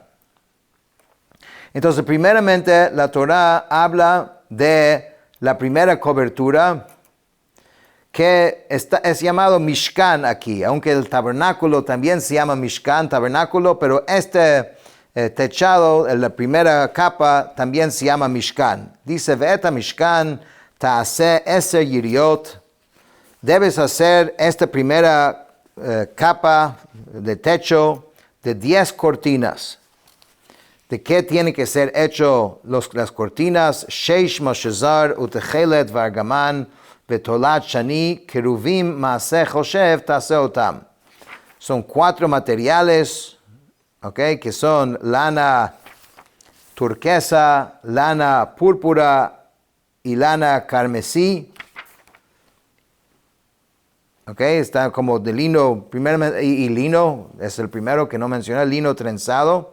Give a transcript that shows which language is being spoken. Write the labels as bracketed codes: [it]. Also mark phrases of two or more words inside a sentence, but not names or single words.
[es] Entonces, primeramente, la Torá habla de la primera cobertura, que es llamado Mishkan aquí, aunque el tabernáculo también se llama Mishkan, tabernáculo, pero este techado, la primera capa, también se llama Mishkan. Dice, [he] ואת משכן תעשה 10 יריעות. [es] Debes hacer esta primera capa de techo de 10 cortinas. ¿De qué tienen que ser hecho las cortinas? [he] שש משזר ותכלת וארגמן בתולעת שני כרבים מעשה חשב תעשה אתם. [es] Son 4 materiales, okay, que son lana turquesa, lana púrpura y lana carmesí. Okay, está como de lino, primeramente, y lino, es el primero que no mencioné, lino trenzado.